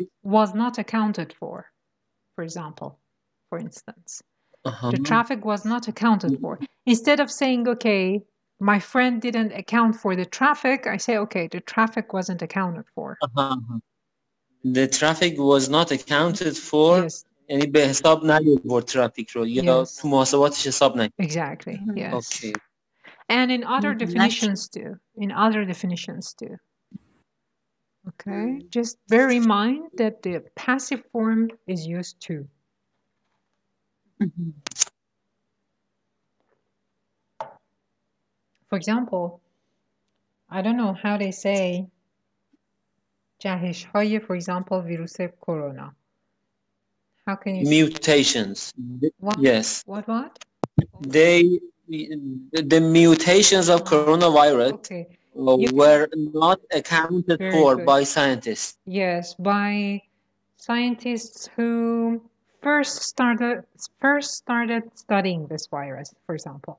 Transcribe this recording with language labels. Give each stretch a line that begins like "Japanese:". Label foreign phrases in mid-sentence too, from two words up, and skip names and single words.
English: was not accounted for example, for instance. The traffic was not accounted for. Instead of saying, okay, my friend didn't account for the traffic, I say, okay, the traffic wasn't accounted for. The traffic was not accounted for. Yes.
Persian: یعنی به حساب نیاورد ترافیک رو یا تو محاسباتش حساب نکرد.
English: Exactly. Yes. Okay. And in other definitions too. In other definitions too. Okay. Just bear in mind that the passive form is used too. For example, I don't know how they say جهش‌های, for example,
Persian: ویروس کرونا.
English: How can you mutations? What? Yes. What? The mutations of coronavirus were not accounted for by scientists. Yes, by scientists who first started studying this virus, for example.